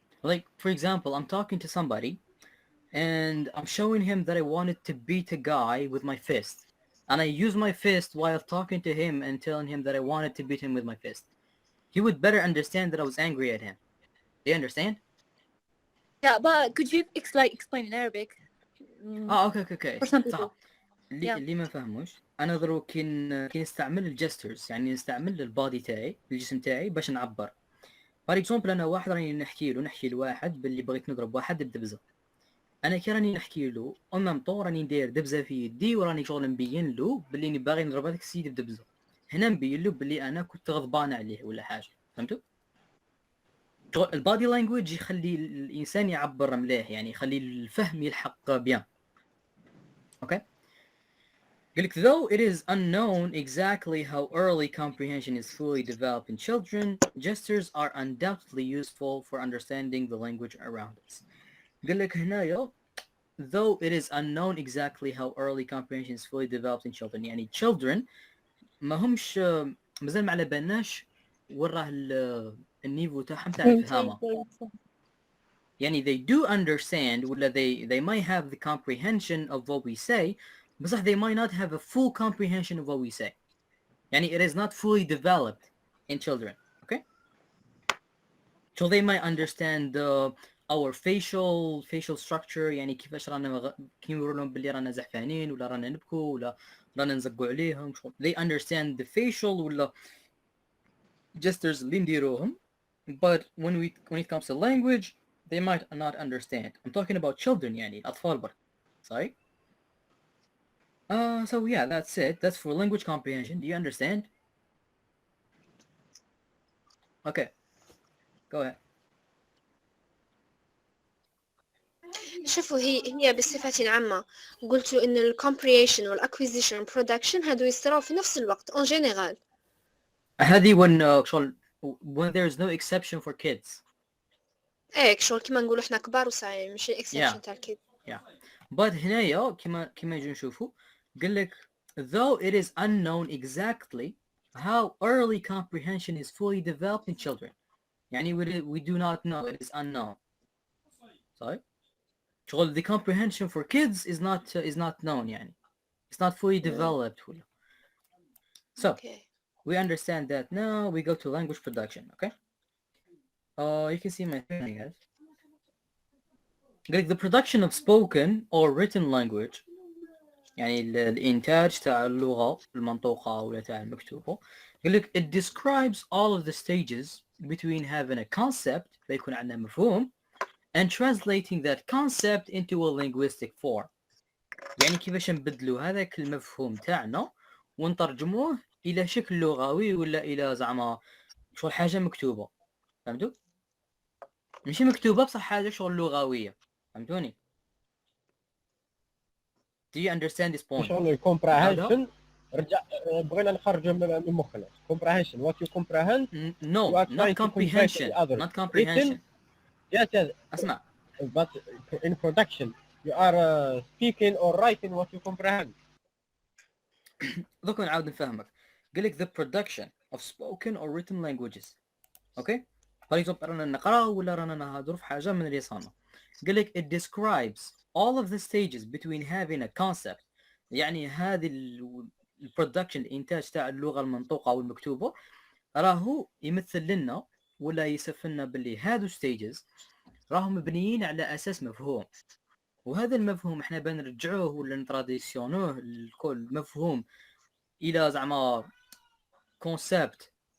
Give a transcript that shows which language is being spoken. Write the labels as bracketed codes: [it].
[en] Like, for example, I'm talking to somebody and I'm showing him that I wanted to beat a guy with my fist. And I use my fist while talking to him and telling him that I wanted to beat him with my fist. He would better understand that I was angry at him. Do you understand? Yeah, but could you explain in Arabic? [ar] اوكي [en] For some people. [ar] صح. [en] Yeah. [ar] اللي ما فهموش انا ضرو كي نستعمل الجسترز، يعني نستعمل البادي تاعي الجسم تاعي باش نعبر. فار اكزومبل انا واحد راني نحكي لواحد باللي بغيت نضرب واحد بدبزه، انا كي راني نحكي له اون ميم طون راني ندير دبزه في يدي وراني شغل نبين له باللي اني باغي نضرب هذاك السيد بدبزه، هنا نبين له باللي انا كنت غضبان عليه ولا حاجه. فهمتوا؟ البادي لانجويج يخلي الانسان يعبر مليح، يعني يخلي الفهم يلحق بيان. اوكي. [en] قال لك though it is unknown exactly how early comprehension is fully developed in children, gestures are undoubtedly useful for understanding the language around us. [ar] قال لك هنايا [en] though it is unknown exactly how early comprehension is fully developed in children، [ar] يعني children ما همش مازال ما على بالناش وين راه النيفو تاعهم تاع الفهامه. [en] يعني they do understand ولا they might have the comprehension of what we say، بصح they might not have a full comprehension of what we say. يعني it is not fully developed in children. Okay? So they might understand our facial structure، [ar] يعني كيفاش رانا كي نقولوا لهم باللي رانا زعفانين ولا رانا نبكوا ولا رانا نزقوا عليهم. [en] They understand the facial ولا gestures [ar] اللي نديروهم. [en] But when it comes to language, they might not understand. I'm talking about children، [ar] يعني الأطفال برك. [en] Sorry. So yeah, that's it. That's for language comprehension. Do you understand? Okay. Go ahead. [ar] شوفوا هي بصفة عامة قلتوا إن ال comprehension وال acquisition production هادو يصيروا في نفس الوقت [fr] en général. [en] هذه when there's no exception for kids. [ar] شغل كيما نقولوا إحنا كبار وصاير مش exception تاع الكيد. [en] Yeah. But [ar] هنايا كيما نجي نشوفوا قال لك [en] though it is unknown exactly how early comprehension is fully developed in children. يعني we do not know, it is unknown. Sorry? شغل the comprehension for kids is not known، يعني it's not fully developed. So Okay. we understand that now. We go to language production. Okay. You can see my screen, guys. The production of spoken or written language، [ar] يعني الإنتاج تاع اللغة المنطوقة ولا تاع المكتوبة. [en] It describes all of the stages between having a concept [ar] فيكون عندنا مفهوم [en] and translating that concept into a linguistic form. [ar] يعني كيفاش نبدلوا هذاك المفهوم تاعنا ونترجموه إلى شكل لغوي ولا إلى زعما شغل حاجة مكتوبة. فهمتوا؟ ماشي مكتوبة بصح حاجة شغل لغوية. فهمتوني؟ [en] Do you understand this point? [ar] شغل comprehension رجع بغينا نخرجوا من مخنا. [en] comprehension what you comprehend. No, you are not trying to convey to comprehension. the others. Not comprehension. Yes. [ar] اسمع. [en] But in production you are speaking or writing what you comprehend. [ar] دوك نعاود نفهمك. [en] قال لك the production of spoken or written languages. Okay? For example [ar] رانا نقرا ولا رانا نهضروا في حاجة من لساننا. [en] قال لك it describes all of the stages between having a concept. [ar] يعني هذه البرودكشن الإنتاج تاع اللغة المنطوقة أو المكتوبة راهو يمثل لنا ولا يصف لنا باللي هادو stages راهو مبنيين على أساس مفهوم، وهذا المفهوم احنا بنرجعوه ولا نتراديسيونوه الكل مفهوم الى زعما كونسبت.